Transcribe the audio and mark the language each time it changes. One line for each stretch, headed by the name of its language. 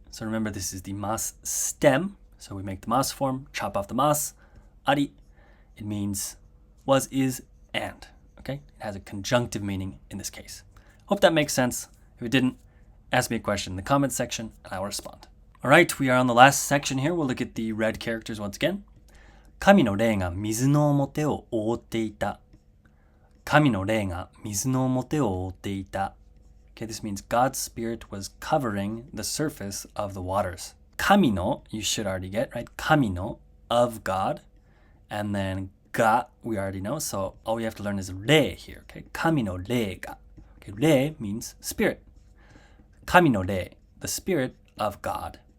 English: So remember, this is the mas stem. So we make the mas form, chop off the mas. Ari, it means was, is, and. Okay, it has a conjunctive meaning in this case. Hope that makes sense. If it didn't, ask me a question in the comments section and I will respond. All right, we are on the last section here. We'll look at the red characters once again.
Japanese: 神の霊が水の表を覆っていた。神の霊が水の表を覆っていた。
English: Okay, this means God's spirit was covering the surface of the waters. Kamino, you should already get, right? Kamino, of God. And then ga, we already know. So all we have to learn is re here, okay? Kamino re ga. Okay, re means spirit. Kamino re, the spirit of God.